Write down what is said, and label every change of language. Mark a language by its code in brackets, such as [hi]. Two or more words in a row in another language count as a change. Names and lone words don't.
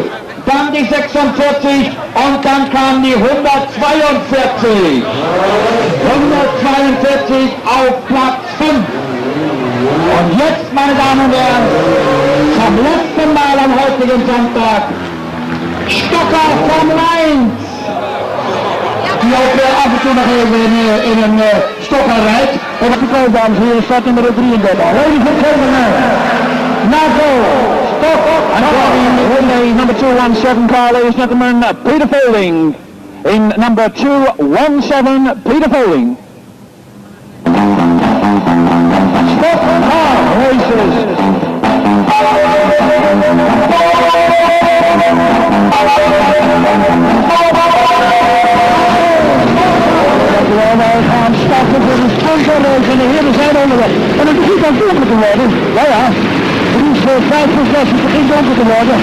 [de] Dann die 46 und dann kam die 142. 142 auf Platz 5. Und jetzt, meine Damen und Herren, zum letzten Mal am heutigen Sonntag, Stocker Formel 1. [nl] Die ook af en toe nog even in een stokker rijdt. En dat betekent, dames en heren, start nummer 33. [en] Ladies and gentlemen, NACO, stock, and driving number 217 car, ladies and gentlemen, Peter Folding. In number 217, Peter Folding. Stock car races. [nl] Wij gaan starten voor de sprinterrace en de heren zijn onderweg. En het begint aan donker te worden. Ja, ja. Het is 5 voor 6, het begint donker te worden.